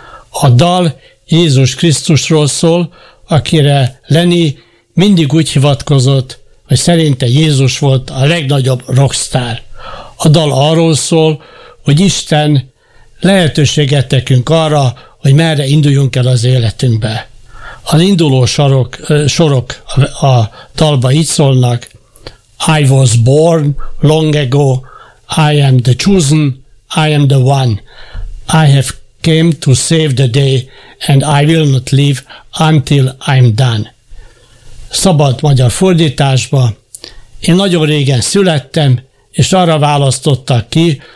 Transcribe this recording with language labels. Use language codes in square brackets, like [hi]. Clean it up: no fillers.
[hu] A dal Jézus Krisztusról szól, akire Lenny mindig úgy hivatkozott, hogy szerinte Jézus volt a legnagyobb rockstar. A dal arról szól, hogy Isten lehetőséget tekünk arra, hogy merre induljunk el az életünkbe. Az induló sorok a dalba így szólnak: [en] I was born long ago, I am the chosen, I am the one, I have came to save the day, and I will not leave until I'm done. [hu] Szabad magyar fordításba: én nagyon régen születtem, és arra választottak ki,